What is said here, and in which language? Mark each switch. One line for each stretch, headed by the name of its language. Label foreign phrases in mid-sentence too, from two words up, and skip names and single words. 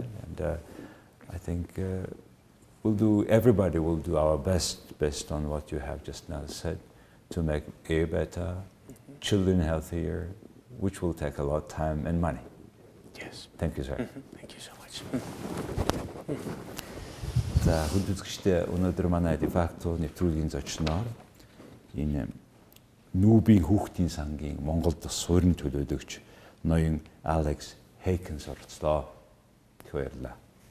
English: And I think everybody will do our best based on what you have just now said, to make air better, children healthier, which will take a lot of time and money. Yes. Thank you, sir. Thank you so much.
Mongolian: За хүндэтгэгчдээ өнөөдөр манай Defacto нэвтрүүлгийн зочноор энэ нүүбийн хүүхдийн сангийн Монголд суурин төлөөлөгч ноён Alex Heikens оролцлоо. Их баярлалаа.